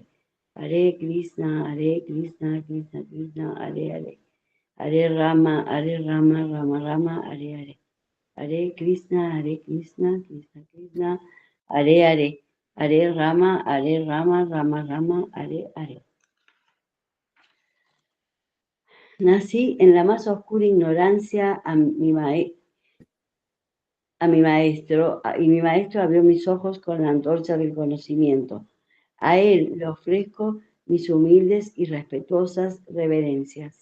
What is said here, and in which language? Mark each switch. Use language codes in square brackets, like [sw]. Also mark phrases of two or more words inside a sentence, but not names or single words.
[es] Hare Krishna, Krishna Krishna, Hare Hare. Hare Rama, Rama Rama, Hare Hare. Hare Krishna, Krishna Krishna, Hare Hare. Hare Rama, Rama Rama, Hare Hare. Nací en la más oscura ignorancia a mi maestro, y mi maestro abrió mis ojos con la antorcha del conocimiento. A él le ofrezco mis humildes y respetuosas reverencias.